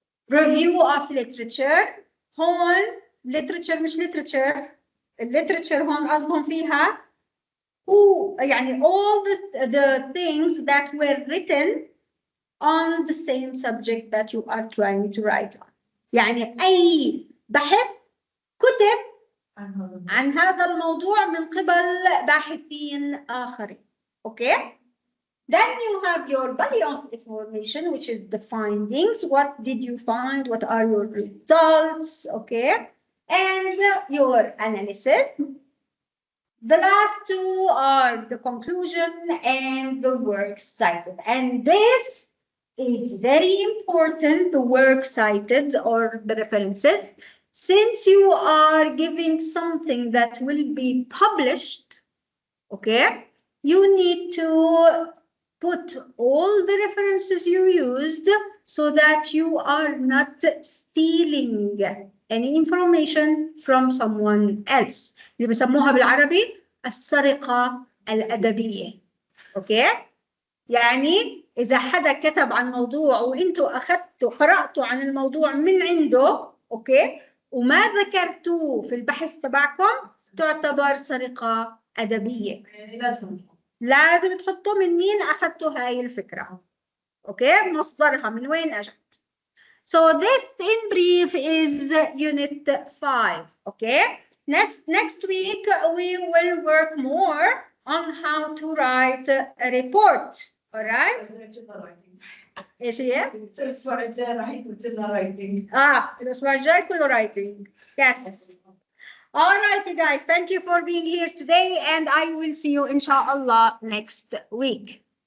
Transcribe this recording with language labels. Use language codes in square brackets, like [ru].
[en] Review of literature. [ar] هون [en] literature [ar] مش [en] literature. literature [ar] هون قصدهم فيها يعني [en] all the things that were written on the same subject that you are trying to write on. [ar] يعني أي بحث كتب عن هذا الموضوع من قبل باحثين آخرين. [en] Okay? Then you have your body of information, which is the findings. What did you find? What are your results? Okay? And your analysis. The last two are the conclusion and the works cited. And this is very important, the works cited or the references, since you are giving something that will be published, okay? You need to put all the references you used so that you are not stealing any information from someone else. [ar] اللي بسموها بالعربي السرقة الأدبية. اوكي؟ يعني إذا حدا كتب عن موضوع وانتوا أخذتوا قرأتوا عن الموضوع من عنده، اوكي؟ وما ذكرتوه في البحث تبعكم تعتبر سرقة أدبية. يعني لازم تحطوا من مين أخذتوا هاي الفكرة. اوكي؟ مصدرها من وين أجت. [en] So this in brief is unit 5, okay? Next week we will work more on how to write a report, all right? [ar] ايش هي؟ الاسبوع الجاي راح يكون لنا رايتنج. الاسبوع الجاي كله رايتنج. [en] Yes. All right, you guys. Thank you for being here today, and I will see you, inshallah, next week.